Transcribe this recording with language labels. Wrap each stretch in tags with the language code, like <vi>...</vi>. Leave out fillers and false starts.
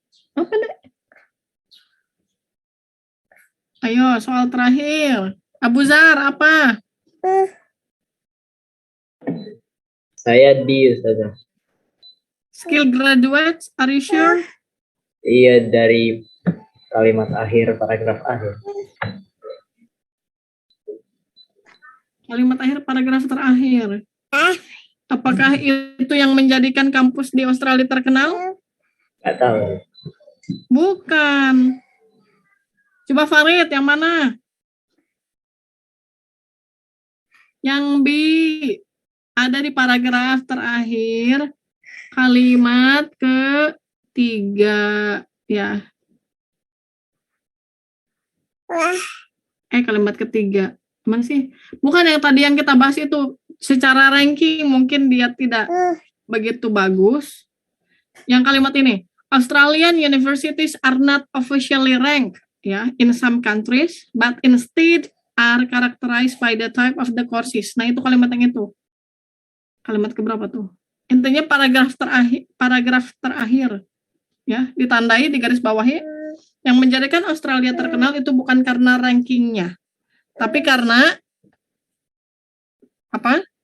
<id>Apa deh? Ayo, soal terakhir. Abu Zar, apa? Saya di Ustazah.</id> <en>Skill graduates, are you sure?</en> <id>Iya, dari kalimat akhir, paragraf akhir. Kalimat akhir, paragraf terakhir. Apakah itu yang menjadikan kampus di Australia terkenal? Nggak tahu. Bukan. Coba Farid, yang mana? Yang B. Ada di paragraf terakhir, kalimat ketiga. Ya. Kalimat ketiga. Mana sih? Bukan yang tadi yang kita bahas itu. Secara ranking mungkin dia tidak begitu bagus. Yang kalimat ini,</id> <en>Australian universities are not officially ranked ya in some countries, but instead are characterized by the type of the courses.</en> <id>Nah, itu kalimat yang itu. Kalimat keberapa tuh? Intinya paragraf terakhir ya, ditandai di garis bawahi. Yang menjadikan Australia terkenal itu bukan karena rankingnya, tapi karena apa?</id>